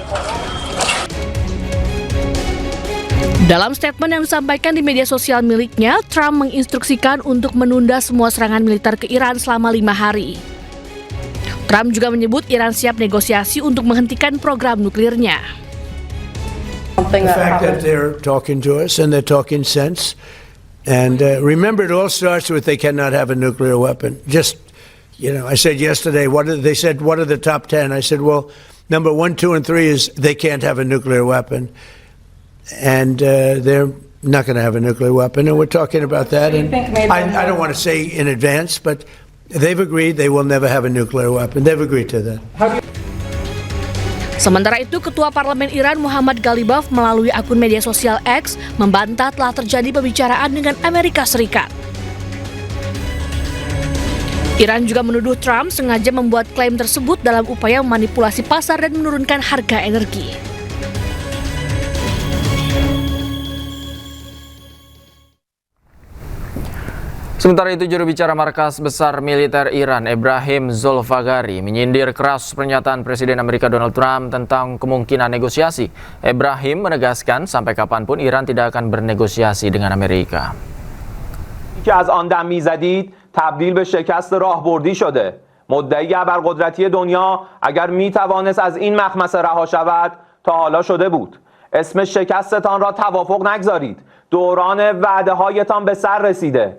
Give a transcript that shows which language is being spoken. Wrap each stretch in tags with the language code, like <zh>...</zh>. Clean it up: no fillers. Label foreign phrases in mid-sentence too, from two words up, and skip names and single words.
<id>Dalam statement yang disampaikan di media sosial miliknya, Trump menginstruksikan untuk menunda semua serangan militer ke Iran selama 5 hari. Trump juga menyebut Iran siap negosiasi untuk menghentikan program nuklirnya.</id> <en>The fact that they're talking to us and they're talking sense. And remember, it all starts with they cannot have a nuclear weapon. Just, I said yesterday, they said, what are the top 10? I said, well, number 1, 2, and 3 is they can't have a nuclear weapon. And they're not going to have a nuclear weapon. And we're talking about that. And I don't want to say in advance, but they've agreed they will never have a nuclear weapon. They've agreed to that.</en> <id>Sementara itu, Ketua Parlemen Iran Muhammad Ghalibaf melalui akun media sosial X membantah telah terjadi pembicaraan dengan Amerika Serikat. Iran juga menuduh Trump sengaja membuat klaim tersebut dalam upaya memanipulasi pasar dan menurunkan harga energi. Sementara itu, juru bicara Markas Besar Militer Iran, Ebrahim Zolfaghari, menyindir keras pernyataan Presiden Amerika Donald Trump tentang kemungkinan negosiasi. Ebrahim menegaskan sampai kapanpun Iran tidak akan bernegosiasi dengan Amerika.</id> <fa>که از آن دم میزدید تبدیل به شکست راهبردی شده. مدعی ابرقدرتی دنیا اگر میتوانست از این مخمصه رها شود تا حالا شده بود. اسم شکستتان را توافق نگذارید. دوران وعده هایتان به سر رسیده.</fa>